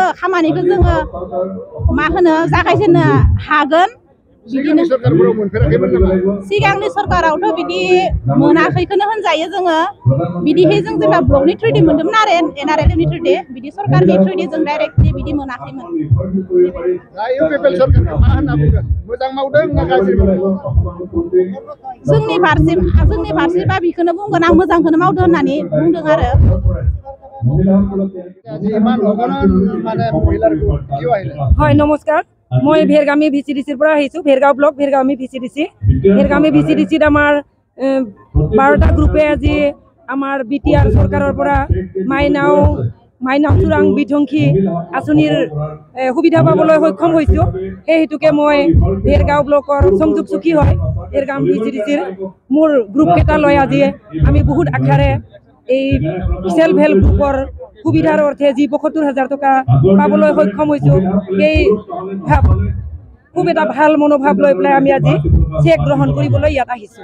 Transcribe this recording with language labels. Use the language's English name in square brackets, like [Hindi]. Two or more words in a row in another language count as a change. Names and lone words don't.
[Bodo] खामानिखौ जोङो मा होनो जागायजेननो हागोन बिदिनो सिगांनि सरकारावथ' बिदि मोनाखैखौनो होनजायो जोङो बिदिहाय जों जेब्ला ब्लकनि थ्रुयै मोन्दोंमोन आरो NRLM नि थ्रुयै बिदि सरकारनि थ्रुयै जों डाइरेक्टलि बिदि मोनाखैमोन जोंनि फारसे बा बेखौनो बुंगोन आं मोजांखौनो मावदों होननानै बुंदों आरो [Assamese] হয় নমস্কাৰ মই ভেৰগামী VCDC পৰা আহিছো ভেৰগাঁও ব্লক ভেৰগামী VCDC ভেৰগামী VCDC আমাৰ 12টা গ্ৰুপে আজি আমাৰ বিটিআৰ চৰকাৰৰ পৰা মাইনাও চোৰাং বিধ্বংসী আঁচনিৰ সুবিধা পাবলৈ সক্ষম হৈছো সেই হেতুকে মই ভেৰগাঁও ব্লকৰ সংযোগ চকী হয় ভেৰগাম VCDCৰ মোৰ গ্ৰুপ কেইটা লৈ আজি আমি বহুত আশাৰে এই সেল্ফ হেল্প গ্ৰুপৰ সুবিধাৰ অৰ্থে যি 75,000 টকা পাবলৈ সক্ষম হৈছো এই খুব এটা ভাল মনোভাৱ লৈ পেলাই আমি আজি চেক গ্ৰহণ কৰিবলৈ ইয়াত আহিছো